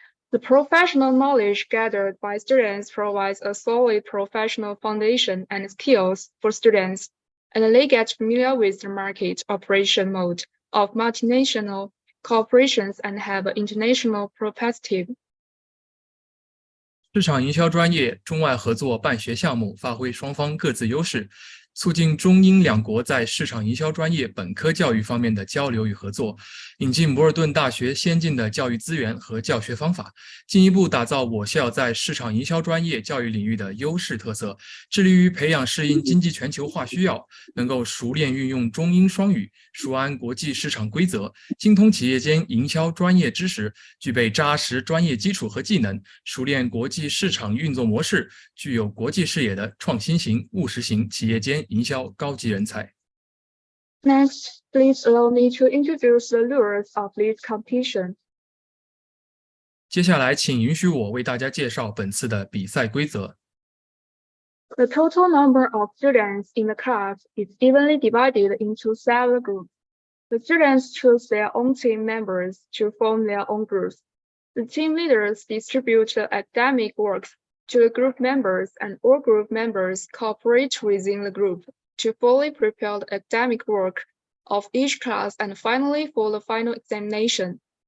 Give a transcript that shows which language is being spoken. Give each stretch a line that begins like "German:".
English: The professional knowledge gathered by students provides a solid professional foundation and skills for students, and they get familiar with the market operation mode of multinational corporations and have an international perspective.
Chinese: 市场营销专业中外合作办学项目发挥双方各自优势，促进中英两国在市场营销专业本科教育方面的交流与合作，引进摩尔顿大学先进的教育资源和教学方法，进一步打造我校在市场营销专业教育领域的优势特色，致力于培养适应经济全球化需要，能够熟练运用中英双语，熟谙国际市场规则，精通企业间营销专业知识，具备扎实专业基础和技能，熟练国际市场运作模式，具有国际视野的创新型、务实型企业间营销高级人才。
English: Next, please allow me to introduce the rules of this competition.
Chinese: 接下来，请允许我为大家介绍本次的比赛规则。
English: The total number of students in the class is evenly divided into 7 groups. The students choose their own team members to form their own groups. The team leaders distribute the academic works to the group members, and all group members cooperate within the group to fully prepare the academic work of each class and finally for the final examination.